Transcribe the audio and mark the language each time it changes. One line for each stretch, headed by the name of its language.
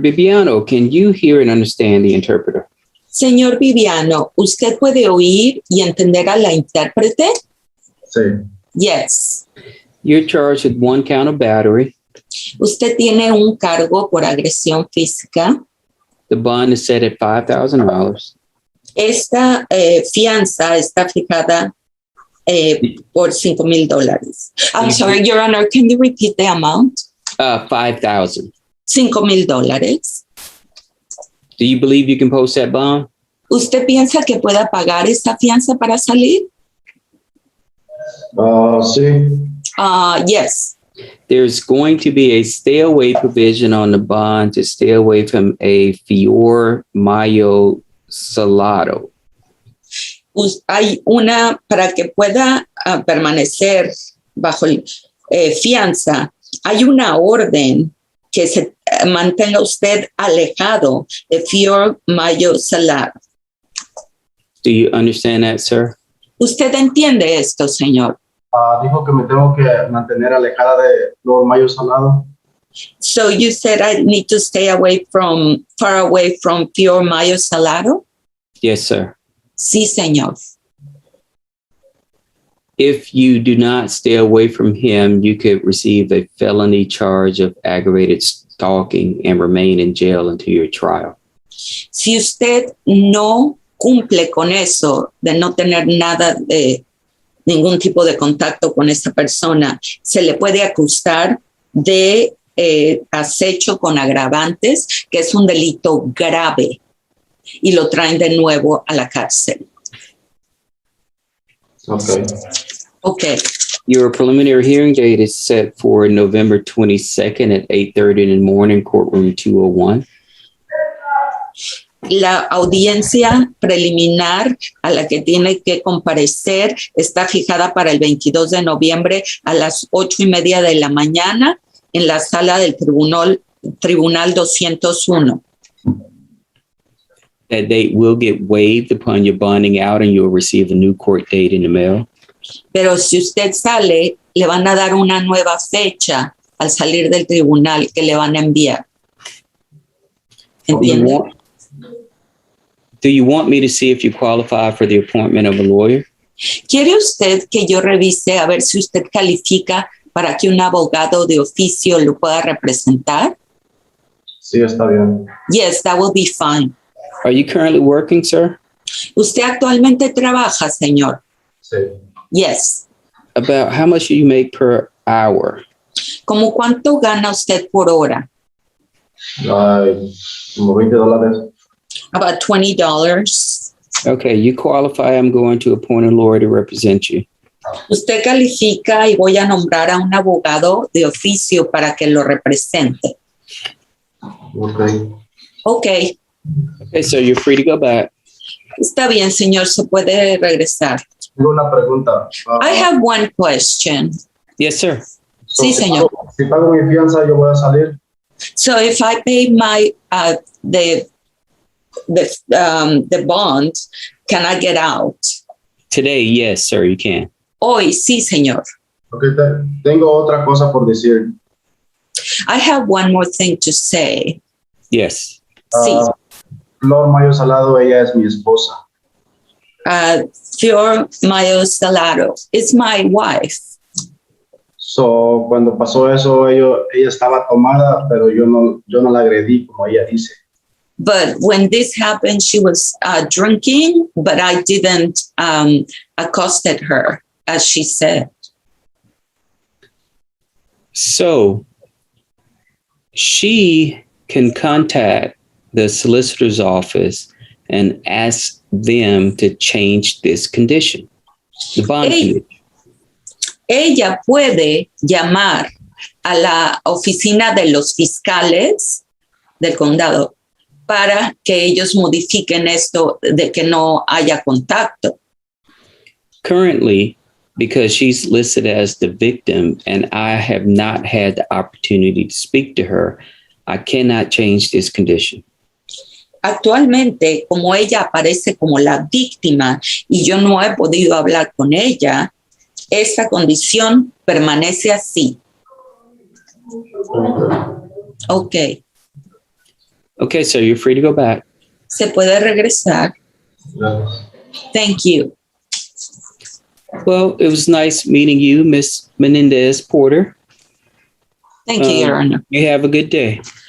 English: Bibiano, can you hear and understand the interpreter?
Spanish: Señor Bibiano, ¿usted puede oír y entender a la intérprete? Sí.
English: Yes. You're charged with 1 count of battery.
Spanish: Usted tiene un cargo por agresión física.
English: The bond is set at $5,000.
Spanish: Esta fianza está fijada por $5,000.
English: I'm sorry, Your Honor, can you repeat the amount? $5,000. $5,000. Do you believe you can post that bond?
Spanish: ¿Usted piensa que pueda pagar esta fianza para salir? Sí.
English: Yes. There's going to be a stay away provision on the bond to stay away from a fior mayo salado.
Spanish: Hay una para que pueda permanecer bajo fianza. Hay una orden que se mantenga usted alejado de fior mayo salado.
English: Do you understand that, sir?
Spanish: ¿Usted entiende esto, señor? Dijo que me tengo que mantener alejada de Flor Mayo Salado.
English: So you said I need to stay far away from fior mayo salado? Yes, sir.
Spanish: Sí, señor.
English: If you do not stay away from him, you could receive a felony charge of aggravated stalking and remain in jail until your trial.
Spanish: Si usted no cumple con eso, de no tener nada de ningún tipo de contacto con esta persona, se le puede acusar de acecho con agravantes, que es un delito grave, y lo traen de nuevo a la cárcel.
English: Okay. Okay. Your preliminary hearing date is set for November 22nd at 8:30 in the morning, courtroom 201.
Spanish: La audiencia preliminar a la que tiene que comparecer está fijada para el 22 de noviembre a las 8:30 de la mañana en la sala del Tribunal 201.
English: That date will get waived upon your bonding out and you'll receive a new court date in the mail.
Spanish: Pero si usted sale, le van a dar una nueva fecha al salir del tribunal que le van a enviar. ¿Entiende?
English: Do you want me to see if you qualify for the appointment of a lawyer?
Spanish: ¿Quiere usted que yo revise a ver si usted califica para que un abogado de oficio lo pueda representar? Sí, está bien.
English: Yes, that will be fine. Are you currently working, sir?
Spanish: ¿Usted actualmente trabaja, señor? Sí.
English: Yes. About how much do you make per hour?
Spanish: ¿Cómo cuánto gana usted por hora? Como $20.
English: About $20. Okay, you qualify. I'm going to appoint a lawyer to represent you.
Spanish: Usted califica y voy a nombrar a un abogado de oficio para que lo represente.
English: Okay. Okay. Okay, so you're free to go back.
Spanish: Está bien, señor, se puede regresar. Tengo una pregunta.
English: I have one question. Yes, sir.
Spanish: Sí, señor. Si pago mi fianza, yo voy a salir.
English: So if I pay my the bond, can I get out? Today, yes, sir, you can.
Spanish: Hoy, sí, señor. Okay, tengo otra cosa por decir.
English: I have one more thing to say. Yes.
Spanish: Sí. Flor Mayo Salado, ella es mi esposa.
English: Flor Mayo Salado is my wife.
Spanish: So, cuando pasó eso, ella estaba tomada, pero yo no la agredí, como ella dice.
English: But when this happened, she was drinking, but I didn't accosted her, as she said. So she can contact the solicitor's office and ask them to change this condition, the bond condition.
Spanish: Ella puede llamar a la oficina de los fiscales del condado para que ellos modifiquen esto de que no haya contacto.
English: Currently, because she's listed as the victim and I have not had the opportunity to speak to her, I cannot change this condition.
Spanish: Actualmente, como ella aparece como la víctima y yo no he podido hablar con ella, esta condición permanece así.
English: Okay. Okay, so you're free to go back.
Spanish: Se puede regresar.
English: Thank you. Well, it was nice meeting you, Miss Menendez Porter. Thank you, Your Honor. You have a good day.